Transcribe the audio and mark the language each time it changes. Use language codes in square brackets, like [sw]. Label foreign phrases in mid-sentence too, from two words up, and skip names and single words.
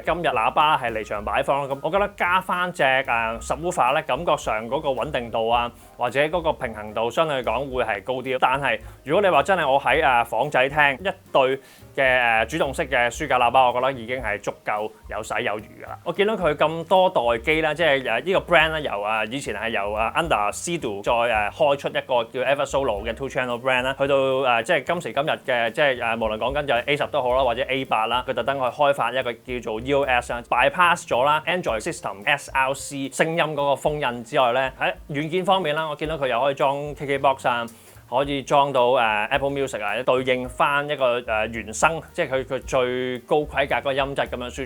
[yue] 今日喇叭係離場擺放啦，咁我覺得加翻隻subwoofer 咧，感覺上嗰個穩定度啊，或者嗰個平衡度相對嚟講會係高啲。但係如果你話真係我喺房仔聽一對嘅主動式嘅書架喇叭，我覺得已經係足夠有使有餘㗎啦。我見到佢咁多代機啦，即係呢個 brand 咧，由以前係由Under Sea-Doo 再開出一個叫 Everest Solo 嘅 [en] two channel brand [yue] 啦，去到即係今時今日嘅即係無論講緊就係 A10都好啦，或者 A8啦，佢特登去開發一個叫做 EOS 啦 ，bypass 咗啦 Android System SRC 聲音嗰個封印之外咧，喺軟件方面啦，我見到佢又可以裝 KKBox 啊。可以裝到Apple Music 啊，對應翻一個原生，即係佢最高規格嗰個音質咁樣輸出。